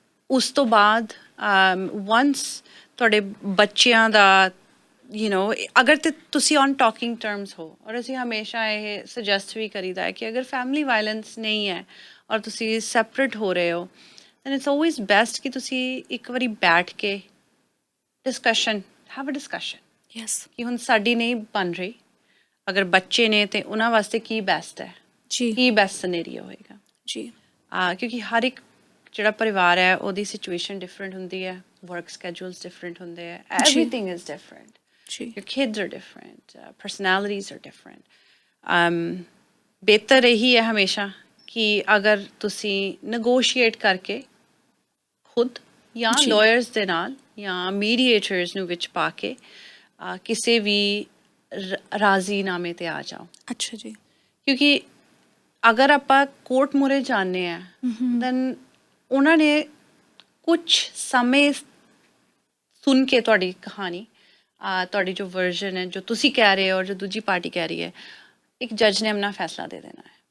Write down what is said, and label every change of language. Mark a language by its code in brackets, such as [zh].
[pa] ਉਸ ਤੋਂ ਬਾਅਦ ਵੰਸ ਤੁਹਾਡੇ ਬੱਚਿਆਂ ਦਾ ਅਗਰ ਤੇ ਤੁਸੀਂ [en] on talking terms [pa] ਹੋ, ਔਰ ਅਸੀਂ ਹਮੇਸ਼ਾ ਇਹ ਸੁਜੈਸਟ ਵੀ ਕਰੀਦਾ ਹੈ ਕਿ ਅਗਰ ਫੈਮਿਲੀ ਵਾਇਲੈਂਸ ਨਹੀਂ ਹੈ ਔਰ ਤੁਸੀਂ ਸੈਪਰੇਟ ਹੋ ਰਹੇ ਹੋ [en] then it's always best [pa] ਕਿ ਤੁਸੀਂ ਇੱਕ ਵਾਰੀ ਬੈਠ ਕੇ [en] Have a discussion yes. [pa] ਕਿ ਹੁਣ ਸਾਡੀ ਨਹੀਂ ਬਣ ਰਹੀ, ਅਗਰ ਬੱਚੇ ਨੇ ਤੇ ਉਹਨਾਂ ਵਾਸਤੇ ਕੀ ਬੈਸਟ ਹੈ, ਜੀ। ਕੀ ਬੈਸਟ ਸਿਨੈਰੀਓ ਹੋਏਗਾ। ਜੀ। ਕਿਉਂਕਿ ਹਰ ਇੱਕ ਜਿਹੜਾ ਪਰਿਵਾਰ ਹੈ ਉਹਦੀ ਸਿਚੁਏਸ਼ਨ ਡਿਫਰੈਂਟ ਹੁੰਦੀ ਹੈ, ਵਰਕ ਸਕੈਜੂਲਸ ਡਿਫਰੈਂਟ ਹੁੰਦੇ ਹੈ, [en] Everything is different. Your kids are different, personalities are different. [pa] ਬਿਹਤਰ ਇਹੀ ਹੈ ਹਮੇਸ਼ਾ ਕਿ ਅਗਰ ਤੁਸੀਂ ਨੈਗੋਸ਼ੀਏਟ ਕਰਕੇ ਖੁਦ ਜਾਂ ਜੀ। ਲਾਇਰਸ ਦੇ ਨਾਲ ਜਾਂ ਮੀਡੀਏਟਰਸ ਨੂੰ ਵਿੱਚ ਪਾ ਕੇ ਕਿਸੇ ਵੀ ਰਾਜ਼ੀਨਾਮੇ ਤੇ ਆ ਜਾਓ। ਅੱਛਾ ਜੀ। ਕਿਉਂਕਿ ਅਗਰ ਆਪਾਂ ਕੋਰਟ ਮੂਹਰੇ ਜਾਂਦੇ ਆ ਦੈਨ ਉਹਨਾਂ ਨੇ ਕੁਝ ਸਮੇਂ ਸੁਣ ਕੇ ਤੁਹਾਡੀ ਕਹਾਣੀ ਤੁਹਾਡੀ ਜੋ ਵਰਜ਼ਨ ਹੈ ਜੋ ਤੁਸੀਂ ਕਹਿ ਰਹੇ ਹੋ ਔਰ ਜੋ ਦੂਜੀ ਪਾਰਟੀ ਕਹਿ ਰਹੀ ਹੈ, ਇੱਕ ਜੱਜ ਨੇ ਆਪਣਾ ਫੈਸਲਾ ਦੇ ਦੇਣਾ ਹੈ।